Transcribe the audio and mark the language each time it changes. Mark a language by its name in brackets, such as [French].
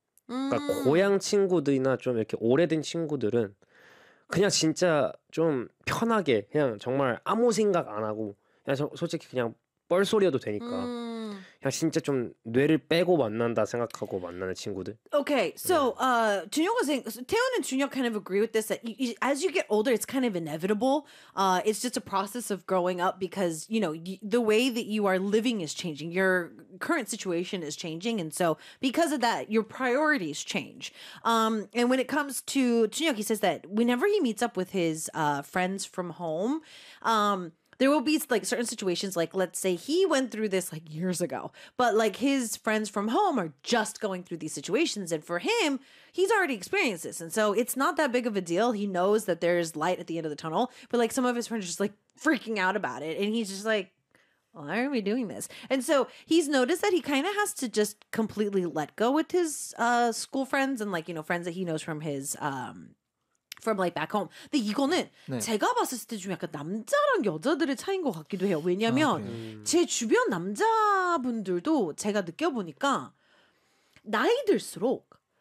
[Korean] 그러니까 고향 친구들이나 좀 이렇게 오래된 친구들은 그냥 진짜 좀 편하게 그냥 정말 아무 생각 안 하고 그냥 솔직히 그냥 뻘소리여도 되니까 그냥 진짜 좀 뇌를 빼고 만난다 생각하고 만나는 친구들. [English] Okay, so Junyo was saying, Taeyeon and Junyo kind of agree with this that as you get older, it's kind of inevitable. It's just a process of growing up because you know the way that you are living is changing. Your current situation is changing, and so because of that, your priorities change. And when it comes to Junyo, he says that whenever he meets up with his friends from home. There will be like certain situations, like let's say he went through this like years ago, but like his friends from home are just going through these situations. And for him, he's already experienced this. And so it's not that big of a deal. He knows that there's light at the end of the tunnel, but like some of his friends are just like freaking out about it. And he's just like, why are we doing this? And so he's noticed that he kind of has to just completely let go with his school friends and like, you know, friends that he knows from his from like back home. [Korean] 근데 이거는 네. 제가 봤을 때 좀 약간 남자랑 여자들의 차이인 것 같기도 해요. 왜냐하면 제 주변 남자분들도 제가 느껴보니까 나이 들수록